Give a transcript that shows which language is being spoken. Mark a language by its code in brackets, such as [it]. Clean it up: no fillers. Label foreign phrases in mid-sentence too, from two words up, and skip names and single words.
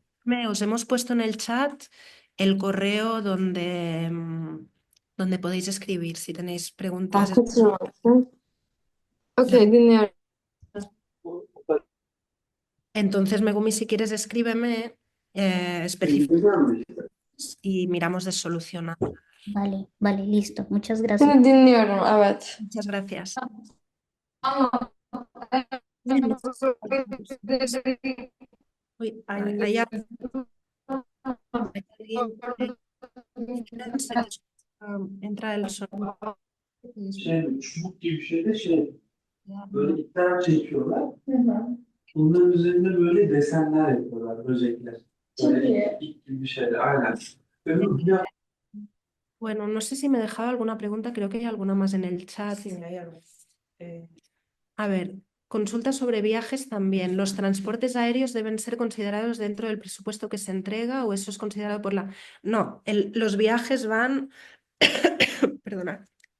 [es] os hemos puesto en el chat el correo donde podéis escribir si tenéis preguntas. [tr] Dinliyorum. [es] Entonces, Megumi, si quieres, escríbeme específicamente y miramos de solucionar. vale, vale, listo. Muchas gracias. [tr] Seni dinliyorum, evet. [es] Muchas gracias. Uy, hay alguien que entra el sonido. [tr] Çubuk gibi bir şeyde böyle iptal çekiyorlar. Bunların üzerinde böyle desenler yapıyorlar, böcekler. Böyle ip gibi bir şeyler, aynen. [es] Bueno, no sé si me dejaba alguna pregunta, creo que hay alguna más en el chat. A ver, consulta sobre viajes también. ¿Los transportes aéreos deben ser considerados dentro del presupuesto que se entrega o eso es considerado por la...? No, los viajes van... Perdona.